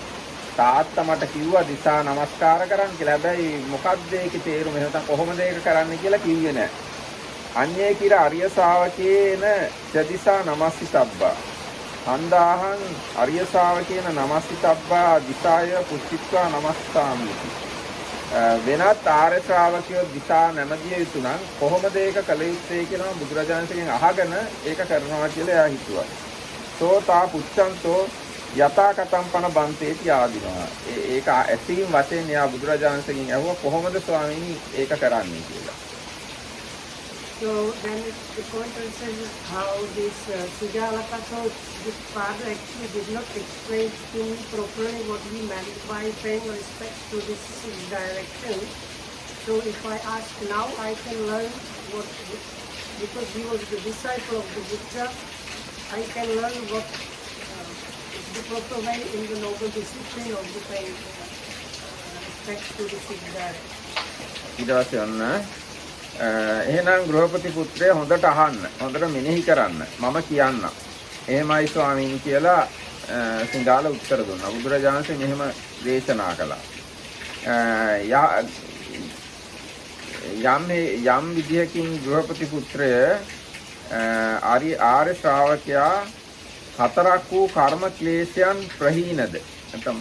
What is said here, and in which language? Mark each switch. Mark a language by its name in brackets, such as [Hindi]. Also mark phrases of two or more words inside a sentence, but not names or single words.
[Sinhala] තාත්තා මට කිව්වා දිසා නමස්කාර කරන්න කියලා. හැබැයි මොකක්ද ඒකේ තේරුම? එහෙනම් කොහොමද ඒක කරන්න කියලා කිව්වේ නැහැ. [Pali] අඤ්ඤේ කිර අරිය ශාවකේන චදිසා නමස්සිතබ්බා. හන්දාහං අරිය ශාවකේන නමස්සිතබ්බා දිසාය පුච්චිත්වා නමස්තාමි. [Sinhala] වෙනත් ආර්ය ශ්‍රාවකයෝ දිසා නැමදිය යුතු නම් කොහොමද ඒක කළ යුත්තේ කියනවා බුදුරජාණන්සේගෙන් අහගෙන ඒක කරනවා කියලා එයා හිතුවා. [Pali] සෝතා පුච්ඡන්තෝ යථා කතම් පන බන්තේති ආදිනවා. [Sinhala] ඒක ඇසීම් වශයෙන් එයා බුදුරජාණන්සේගෙන් ඇහුවා කොහොමද ස්වාමීනි ඒක කරන්නේ කියලා. [English] So then the point says how this Singalovada, so this father actually did not explain to me properly what he meant by paying respect to this direction. So if I ask now, I can learn what, because he was the disciple of the Buddha, I can learn what is the proper way in the noble discipline of the paying respect to the direction. [Sinhala] එහෙනම් ගෘහපති පුත්‍රය හොඳට අහන්න. හොඳට මෙනෙහි කරන්න. මම කියන්නම්. එහෙමයි ස්වාමීනි කියලා සිංහල උත්තර දුන්නා. බුදුරජාණන් වහන්සේ මෙහෙම දේශනා කළා. යම් විදියකින් ගෘහපති පුත්‍රය ආර්ය ශ්‍රාවකයා හතරක් වූ කර්ම ක්ලේශයන් ප්‍රහීනද නැත්නම්